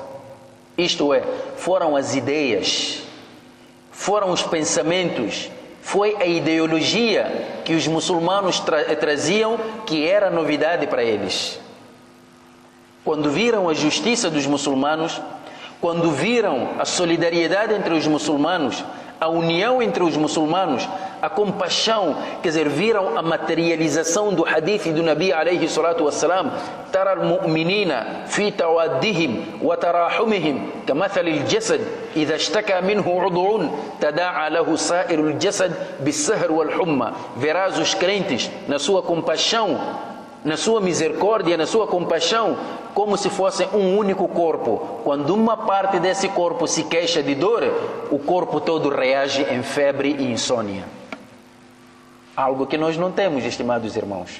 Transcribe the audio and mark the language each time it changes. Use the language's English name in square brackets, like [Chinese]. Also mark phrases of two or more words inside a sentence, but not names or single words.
[Portuguese] Isto é, foram as ideias, foram os pensamentos, foi a ideologia que os muçulmanos traziam que era novidade para eles. Quando viram a justiça dos muçulmanos, quando viram a solidariedade entre os muçulmanos, a união entre os muçulmanos, a compaixão, quer dizer, viram a materialização do hadith do [Arabic] النبي عليه الصلاة والسلام ترى المؤمنين في توادهم وتراحمهم كمثل الجسد إذا اشتكى منه عضو تداعى له سائر الجسد بالسهر والحمى. [Portuguese] Verás os crentes na sua compaixão, na sua misericórdia, na sua compaixão, como se fosse um único corpo. Quando uma parte desse corpo se queixa de dor, o corpo todo reage em febre e insônia. Algo que nós não temos, estimados irmãos.